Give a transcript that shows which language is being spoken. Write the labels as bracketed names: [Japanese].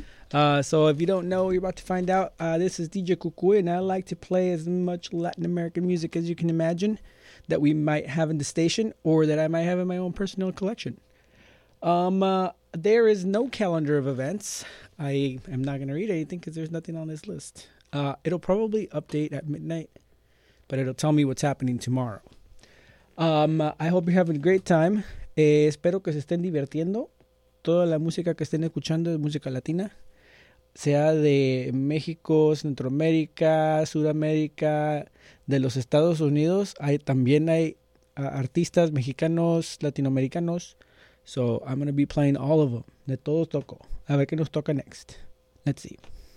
[English] So if you don't know, you're about to find out. This is DJ Cucuy, and I like to play as much Latin American music as you can imagine that we might have in the station or that I might have in my own personal collection. There is no calendar of events. I am not going to read anything because there's nothing on this list. It'll probably update at midnight, but it'll tell me what's happening tomorrow. I hope you're having a great time. [Spanish] Espero que se estén divirtiendo. Toda la música que estén escuchando es música latina, sea de México, Centroamérica, Sudamérica, de los Estados Unidos. También hay artistas mexicanos, latinoamericanos. [English] So I'm going to be playing all of them. [Spanish] De todos toco. A ver qué nos toca [English] next. Let's see.